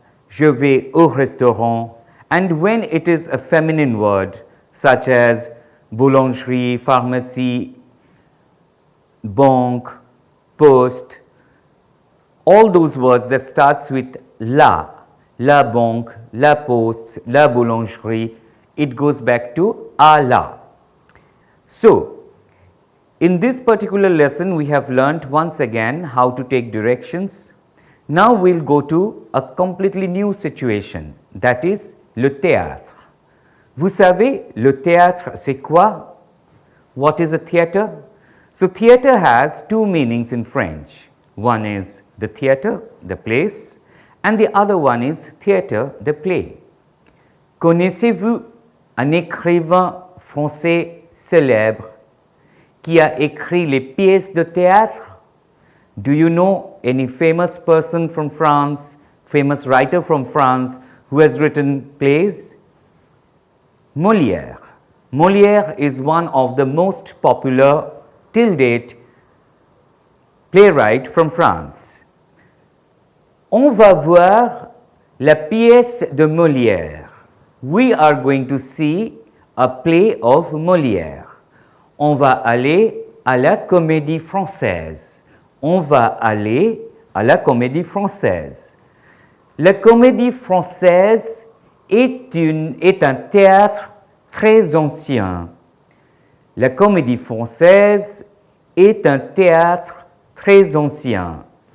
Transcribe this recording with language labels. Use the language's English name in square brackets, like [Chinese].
[French] Je vais au restaurant. [English] And when it is a feminine word such as boulangerie, pharmacie, banque, poste, all those words that starts with la banque, la poste, la boulangerie, it goes back to à la. So, in this particular lesson we have learnt once again how to take directions. Now we will go to a completely new situation, that is le théâtre. [French] Vous savez, le théâtre c'est quoi? [English] What is a theatre? So, theatre has two meanings in French. One is the theatre, the place, and the other one is theatre, the play. [French] Connaissez-vous un écrivain français célèbre qui a écrit les pièces de théâtre? [English] Do you know any famous person from France, famous writer from France who has written plays? Molière. Molière is one of the most popular till date playwright from France. [French] On va voir la pièce de Molière. [English] We are going to see a play of Molière. [French] On va aller à la Comédie Française. On va aller à la Comédie Française. La Comédie Française est un théâtre très ancien. La Comédie Française est un théâtre très ancien.